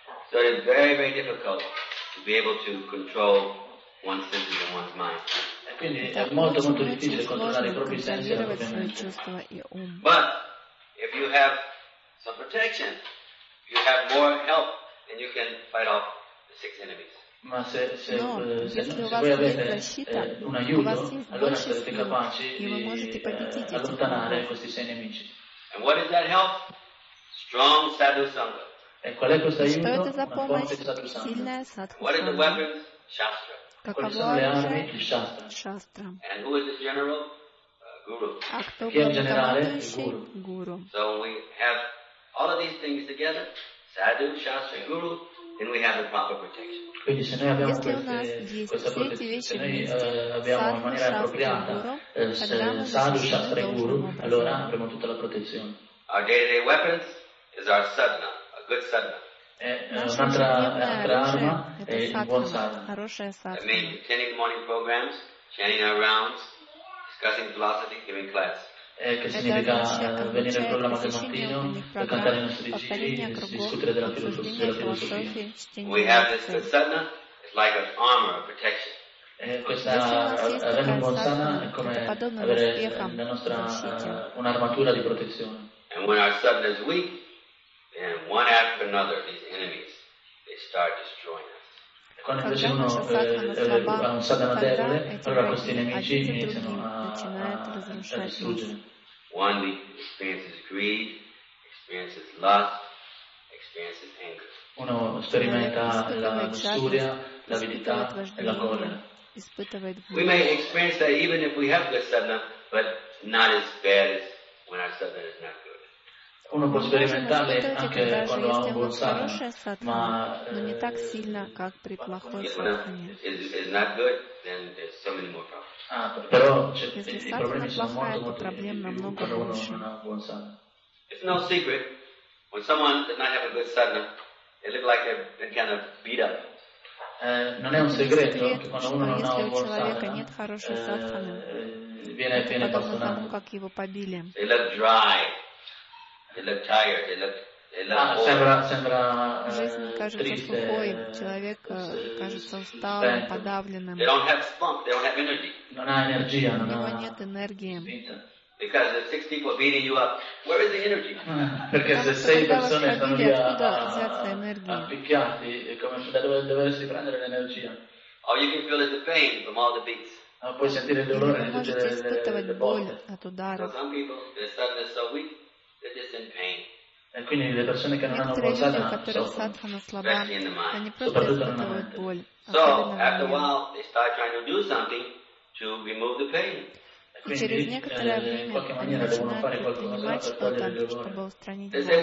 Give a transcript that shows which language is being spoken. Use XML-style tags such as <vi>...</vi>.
<en>So it's very, very difficult to be able to control one's senses and one's mind.</en> <it>E quindi è molto, molto difficile controllare i propri sensi e i propri pensieri.</it> <en>But if you have some protection, you have more help and you can fight off the six enemies.</en> <it>Ma se voi avete un aiuto, allora sarete capaci di allontanare questi sei nemici.</it> <en>And what is that help? Strong sadhu sangha.</en> <it>E qual è questo aiuto? Una forte sadhu sangha.</it> <en>What is the weapons? Shastra.</en> <it>Quali sono le armi? Il shastra. Shastra.</it> <en>And who is the general? Guru.</en> <it>Chi è il generale? Il guru.</it> <en>So we have all of these things together, sadhu, shastra, guru. Then we have the proper protection.</en> <it>Quindi se noi abbiamo questa protezione, se noi abbiamo in maniera appropriata sadhu, shastra e guru, allora avremo tutta la protezione.</it> <en>Our day-to-day weapons is our sadhana, a good sadhana.</en> <it>Un'altra arma è un buon sadhana.</it> <en>I mean, attending morning programs, chanting our rounds, discussing philosophy, giving class.</en> <it>Che significa venire al programma del mattino per cantare i nostri cicli, discutere della filosofia.</it> <en>We have this sadhana, it's like an armor, protection.</en> <it>Questa rena montana è come avere la nostra un'armatura di protezione.</it> <en>And when our sadhana is weak, then one after another, these enemies, they start destroying us.</en> <it>Quando invece uno ha un sadhana debole, allora questi nemici iniziano a distruggere.</it> <en>One experiences greed, experiences lust, experiences anger.</en> <it>Uno sperimenta la lussuria, l'avidità e la collera.</it> <en>We may experience that even if we have good sadhana, but not as bad as when our sadhana is not good.</en> <it>Uno può sperimentare anche quando ha un buon sadhana, ma non è</it> <ru>так сильно, как при плохой sadhana.</ru> <en>It's not good, then there's so many more problems.</en> <it>Però i problemi sono molto più quando uno non ha un buon sadhana.</it> <en>It's no secret, when someone does not have a good sadhana, they look like they've been kind of beat up.</en> <it>Non è un segreto che quando uno non ha un buon sadhana, viene bastonato.</it> <en>They look dry, they look tired, they look</en> <it>sembra</it> <ru>жизнь кажется</ru> <it>triste,</it> <ru>сухой, человек кажется усталым,</ru> <en>spent.</en> <ru>Подавленным.</ru> <en>They don't have spunk, they don't have energy.</en> <it>Non ha energia,</it> <ru>у него нет энергии.</ru> <en>Because there's six people beating you up, where is the energy?</en> <it>Perché se sei persone stanno lì a picchiarti, come dovresti prendere l'energia?</it> <en>Oh, you can feel the pain from all the beats.</en> <it>Puoi sentire il dolore di tutte le botte.</it> <en>Some people, their sadness is so weak, they're just in pain.</en> <it>E quindi le persone che non hanno buon sadhana soffrono, soprattutto nella mente.</it> <en>So, after a while, they start trying to do something to remove the pain.</en> <ru>И через некоторое время они начинают принимать что-то, чтобы устранить</ru>